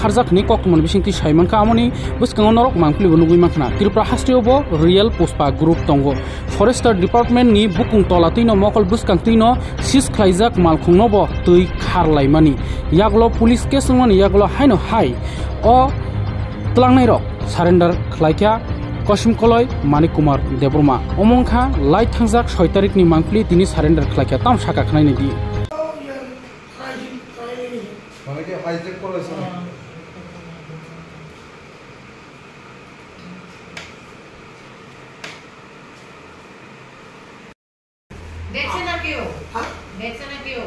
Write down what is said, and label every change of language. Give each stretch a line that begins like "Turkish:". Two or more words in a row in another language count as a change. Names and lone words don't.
Kok Borok: खारजाक नि कक्तमन बिसिंति साइमानखा आमनि बुसकांग नरक मांखलि बनुगुइ माखना त्रिपुरा हास्टेबो रियल पुष्पा ग्रुप दंगो
English: forester department
Kok Borok: नि बुकुं तलातैनो मकल बुसकांग तैनो सिज खलाइजाक मालखुंनोबो तै खारलायमानि यागलो
English: police case
Kok Borok: मानि यागलो हाइनो हाइ अ तलांनाय रक सारेन्डार खलाइखा कसिम कलय मानिक कुमार देब्रमा अमंखा लाई थांजाक 6 तारिखनि मांखलि तिनि सारेन्डार खलाइखा ताम साका खनायनि दि
Bangla: মানে কি হাইজেক করেছে দেখছেন না কেউ দেখছেন না কেউ